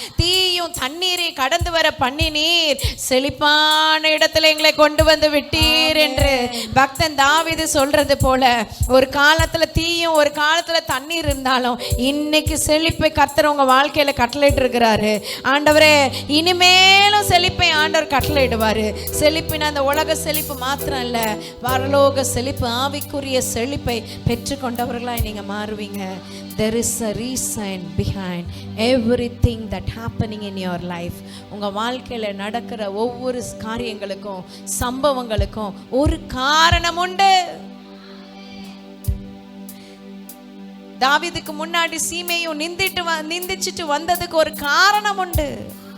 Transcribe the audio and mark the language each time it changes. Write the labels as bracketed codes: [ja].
[ta] தீயும் தண்ணீரை கடந்து வர பண்ணி நீர் செழிப்பான இடத்துல எங்களை கொண்டு வந்து விட்டீர் என்று பக்தன் தாவீது சொல்றது போல, ஒரு காலத்துல தீயும் ஒரு காலத்துல தண்ணீர் இருந்தாலும் இன்னைக்கு செழிப்பை கர்த்தர் உங்க வாழ்க்கையில கட்டளையிட்டு இருக்கிறாரு. ஆண்டவரே, இனிமேலும் செழிப்பை ஆண்டவர் கட்டளையிடுவாரு. செழிப்பின் அந்த உலக செழிப்பு மாத்திரம் இல்ல, பரலோக செழிப்பு, ஆவிக்குரிய செழிப்பை பெற்றுக்கொண்டவர்களாய் நீங்க மாறுவீங்க. [en] There is a reason behind everything that happening in your life. [ta] உங்க வாழ்க்கையில நடக்கிற ஒவ்வொரு காரியங்களுக்கும் சம்பவங்களுக்கும் ஒரு காரணம் உண்டு. தாவீதுக்கு முன்னாடி சீமையும் நிந்திச்சிட்டு வந்ததுக்கு ஒரு காரணம் உண்டு.